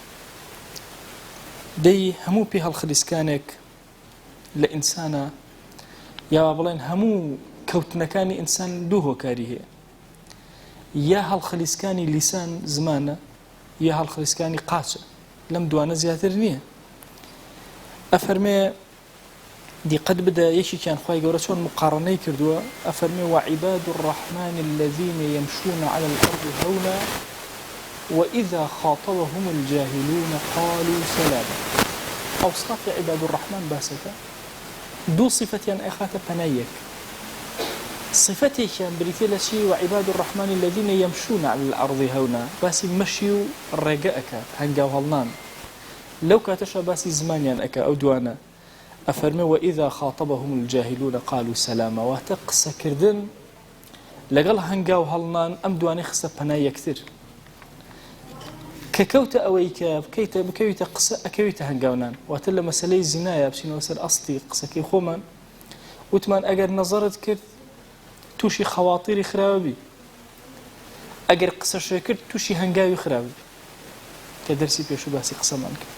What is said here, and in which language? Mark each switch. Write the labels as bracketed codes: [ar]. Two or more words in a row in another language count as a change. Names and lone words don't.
[ckb] دەی هەموو پێ هەڵخلیسکانێک لە ئینسانە، یا بڵێن هەموو کەوتنەکانی ئینسان دوو هۆکاری هەیە، یا هەڵخلیسکانی لیسان زمانە یا هەڵخلیسکانی قاچە، لەم دوانە زیاتر نییە. ئەفەرمێ دیقەت بدە یەکێکیان خوای گەورە چۆن مقارنەی کردووە. [ar] ئەفەرمێ وعباد الرحمن الذين يمشون على الأرض هونا وإذا خاطبهم الجاهلون قالوا سلاما. أوصاف عباد الرحمن [ckb] باسەکە دوو صفتیان ئەخاتە پەنایەک. صفتێکیان بریتێ لە چی؟ [ar] وعباد الرحمن الذين يمشون على الأرض هونا، [ckb] باسی مەشی و ڕێگە ئەکات، هەنگاو هەڵنان. لەو کاتەشە باسی زمانیان ئەکا ئەو دوانە. [ar] ئەفەرمێ وإذا خاطبهم الجاهلون قالوا سلاما، [ckb] واتە قسەکردن لەگەڵ هەنگاو هەڵنان ئەم دوانەی خستە پەنای یەکتر. کە کەوتە ئەوەی کە بکەویتە قسە ئەکەویتە هەنگاونان. واتە لە مەسەلەی زینایە بچینەوە سەر ئەسڵی قسەکەی خۆمان، وتمان ئەگەر نەزەرت کرد تووشی خەواتیری خراوەبی، ئەگەر قسەشێ کرد تووشی هەنگاوی خراوی، کە دەرسی پێش و باسی قسەمان کرد.